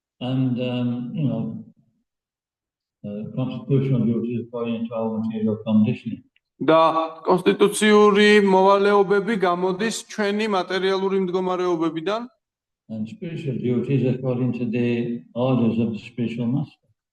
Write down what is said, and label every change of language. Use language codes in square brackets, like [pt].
[en] And, you know, constitutional duties according to our material conditioning. [ka] და კონსტიტუციური მოვალეობები გამოდის ჩვენი მატერიალური მდგომარეობებიდან. [en] And spiritual duties according to the orders of the spiritual master.